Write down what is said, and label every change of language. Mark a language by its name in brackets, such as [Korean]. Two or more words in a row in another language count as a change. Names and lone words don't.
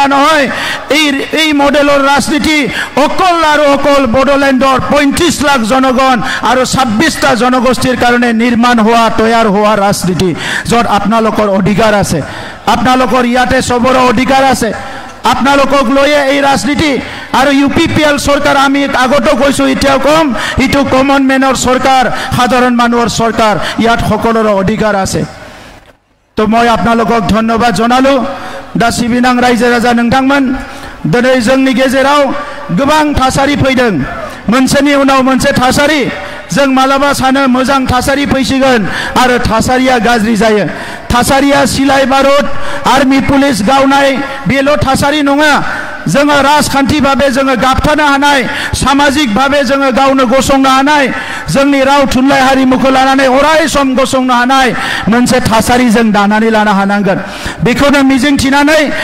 [Assamese] নহয় এই মডেলৰ ৰাজনীতি অকল আৰু অকল বড়োলেণ্ডৰ 35 লাখ জনগণ আৰু 26টা জনগোষ্ঠীৰ কাৰণে নিৰ্মাণ হোৱা তৈয়াৰ হোৱা ৰাজনীতি য'ত আপোনালোকৰ অধিকাৰ আছে আপোনালোকৰ ইয়াতে সবৰে অধিকাৰ আছে আপোনালোকক লৈয়ে এই ৰাজনীতি আৰু ইউপিপিএল চৰকাৰ আমি আগতো কৈছো এতিয়াও কম ইটো কমন মেনৰ চৰকাৰ সাধাৰণ মানুহৰ চৰকাৰ ইয়াত সকলোৰে অধিকাৰ আছে তো মই আপোনালোকক ধন্যবাদ জনালো [Bodo] दा सिबिनां रायजो राजा नोंथांमोन दिनै जोंनि गेजेराव गोबां थासारि फैदों मोनसेनि उनाव मोनसे थासारि जों मालाबा सानो मोजां थासारि फैसिगोन आरो थासारिया गाज्रि जायो थासारिया सिलाय बारुद आर्मी पुलिस गावनाय बेल' थासारि नङा जोङो राजखान्थि भाबे जोङो गाबथानो हानाय सामाजिक भाबे जोङो गावनो गसंनो हानाय जोंनि राव थुनलाइ हारिमुखौ लानानै अराय सम गसंनो हानाय मोनसे थासारि जों दानानै लानो हानांगोन बेखौनो मिजिंथिनानै